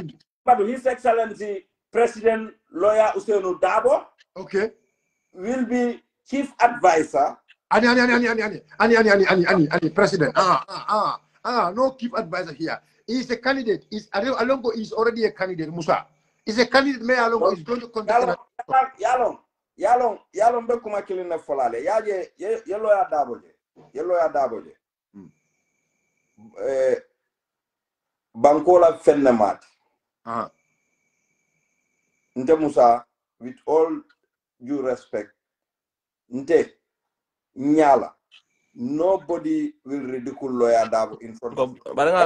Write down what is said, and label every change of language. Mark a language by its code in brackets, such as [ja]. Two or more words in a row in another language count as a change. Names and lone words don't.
[en] But His Excellency President Lawyer Usainu Dabo. Okay. Will be chief advisor. Ani, President. No chief advisor here. He's a candidate. Alongo is already a candidate, Musa. He's a candidate. Me Alongo is going to contest. [man] Yalong be kuma killing na folale. Ye lawyer Daboje. Bankola Fennemat. Nte Musa, [en] with all due respect, [man] nte nyala. [en] Nobody will ridicule lawyer Dabo in front of you.